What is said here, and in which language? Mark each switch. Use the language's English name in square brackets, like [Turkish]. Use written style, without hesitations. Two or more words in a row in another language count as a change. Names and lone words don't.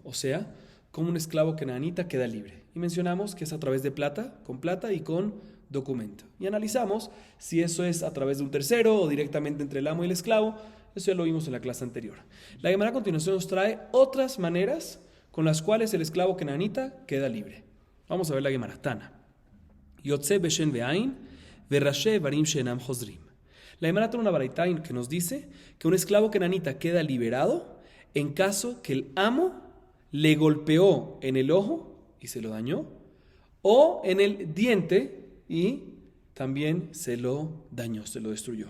[Spanish] O sea, como un esclavo kenanita queda libre. Y mencionamos que es a través de plata, con plata y con documento. Y analizamos si eso es a través de un tercero o directamente entre el amo y el esclavo. Eso ya lo vimos en la clase anterior. La Gemara a continuación nos trae otras maneras con las cuales el esclavo kenanita queda libre. Vamos a ver la Gemara. Tana. [Hebrew] יוצא בשן ועין וראשי אברים שאינם חוזרים. [Spanish] La Gemara trae una baraita que nos dice que un esclavo kenanita queda liberado en caso que el amo le golpeó en el ojo y se lo dañó, o en el diente y también se lo dañó, se lo destruyó.